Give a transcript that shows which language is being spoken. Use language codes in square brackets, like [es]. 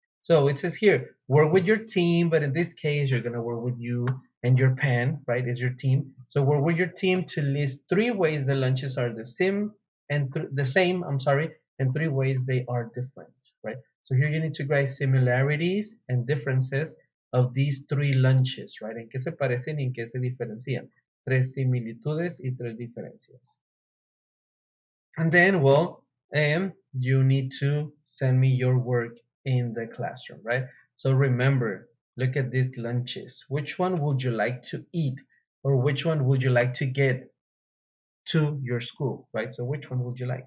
[en] So it says here, work with your team, but in this case, you're going to work with you and your pen, right? Is your team. So work with your team to list three ways the lunches are the same I'm sorry, and three ways they are different, right? So here you need to write similarities and differences of these three lunches, right? [es] ¿En qué se parecen y en qué se diferencian? Tres similitudes y tres diferencias. [en] And then, well, you need to send me your work in the classroom, right? So remember, look at these lunches. Which one would you like to eat? Or which one would you like to get to your school, right? So which one would you like?